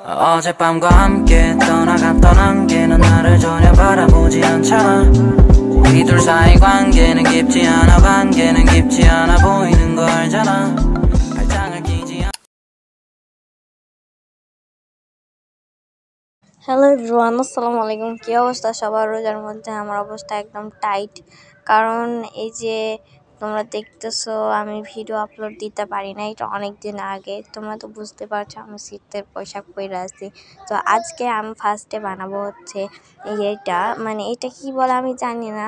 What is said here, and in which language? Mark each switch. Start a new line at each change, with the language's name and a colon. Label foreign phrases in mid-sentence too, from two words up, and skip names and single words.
Korean: 어젯밤과 함께 떠난 게 넌 나를 전혀 바라보지 않잖아. 우리 둘 사이 관계는 깊지 않아 보이는 거 알잖아. 발장을 끼지 않아.
English: hello everyone,
Arabic: السلام عليكم.
Bangla: কী অবস্থা সবার? রোজার মধ্যে আমার অবস্থা একদম টাইট, কারণ এই যে তোমরা দেখতেছো আমি ভিডিও আপলোড দিতে পারি না, এটা অনেক দিন আগে। তোমরা তো বুঝতে পারছো আমি শীতের পোশাক পরে আছি। তো আজকে আমি ফার্স্টে বানাবো হচ্ছে এইটা, মানে এটা কি বলে আমি জানি না।